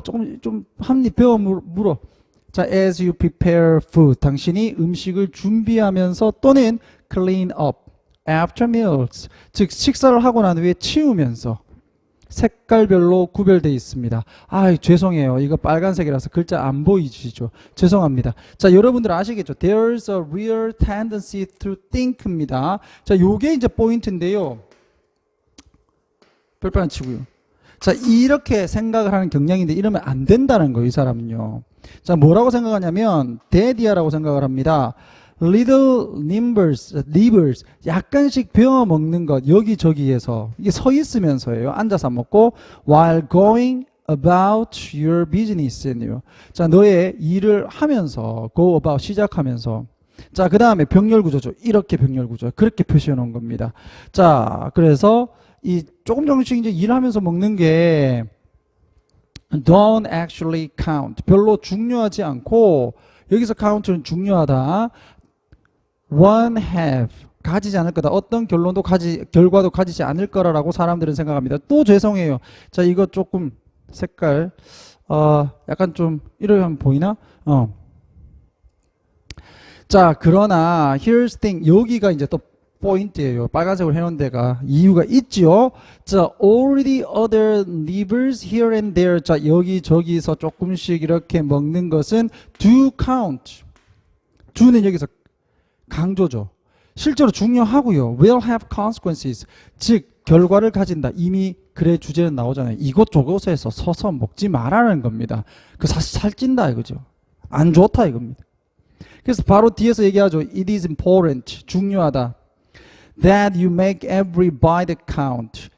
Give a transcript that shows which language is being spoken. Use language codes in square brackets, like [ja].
[ko] 조금 좀 한 입 베어 물어. 자, [en] as you prepare food. [ko] 당신이 음식을 준비하면서 또는 [en] clean up after meals. [ko] 즉 식사를 하고 난 후에 치우면서. 색깔별로 구별되어 있습니다. 아, 죄송해요. 이거 빨간색이라서 글자 안 보이시죠? 죄송합니다. 자, 여러분들 아시겠죠? [en] There's a real tendency to think입니다. [ko] 자, 요게 이제 포인트인데요. 별표 안 치고요. 자, 이렇게 생각을 하는 경향인데 이러면 안 된다는 거예요, 이 사람은요. 자, 뭐라고 생각하냐면 데디아라고 생각을 합니다. [en] little nibbles, [ko] 약간씩 베어 먹는 것 여기저기에서 이게 서 있으면서예요. 앉아서 먹고 [en] while going about your business [ko] 네요. 자, 너의 일을 하면서 [en] go about [ko] 시작하면서 자, 그 다음에 병렬 구조죠. 이렇게 병렬 구조 그렇게 표시해 놓은 겁니다. 자, 그래서 이 조금씩 이제 일하면서 먹는 게 [en] don't actually count [ko] 별로 중요하지 않고 여기서 count는 중요하다. [en] one have [ko] 가지지 않을 거다. 어떤 결과도 가지지 않을 거라고 사람들은 생각합니다. 또 죄송해요. 자, 이거 조금 색깔 약간 좀 이렇게 하면 보이나? 자, 그러나 [en] here's thing [ko] 여기가 이제 또 포인트예요. 빨간색으로 해놓은 데가 이유가 있지요. [en] 자, all the other nibbles here and there. [ko] 자, 여기저기서 조금씩 이렇게 먹는 것은 [en] do count. [ko] do는 여기서 강조죠. 실제로 중요하고요. [en] will have consequences. [ko] 즉 결과를 가진다. 이미 글의 주제는 나오잖아요. 이곳저곳에서 서서 먹지 말라는 겁니다. 그 사실 살찐다 이거죠. 안 좋다 이겁니다. 그래서 바로 뒤에서 얘기하죠. [en] It is important. [ko] 중요하다. [en] That you make every bite count.